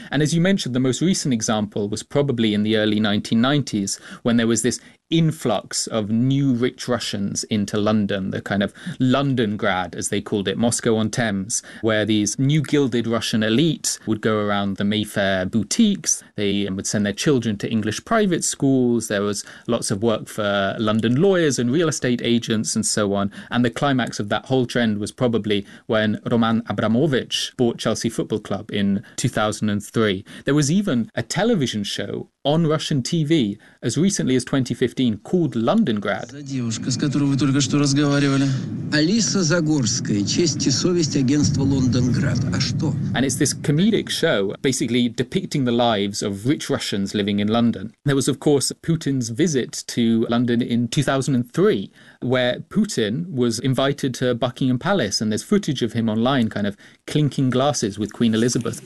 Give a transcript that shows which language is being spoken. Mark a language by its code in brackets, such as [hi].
[en] And as you mentioned, the most recent example was probably in the early 1990s, when there was this influx of new rich Russians into London, the kind of Londongrad, as they called it, Moscow on Thames, where these new gilded Russian elite would go around the Mayfair boutiques, they would send their children to English private schools, there was lots of work for London lawyers and real estate agents and so on. And the climax of that whole trend was probably when Roman Abramovich bought Chelsea Football Club in 2003. There was even a television show on Russian TV as recently as 2015 called Londongrad. [ru] За девушка, с которой вы только что разговаривали. Алиса Загорская, честь и совесть агентства Лондонград. А что? [en] And it's this comedic show basically depicting the lives of rich Russians living in London. There was, of course, Putin's visit to London in 2003, where Putin was invited to Buckingham Palace, and there's footage of him online kind of clinking glasses with Queen Elizabeth.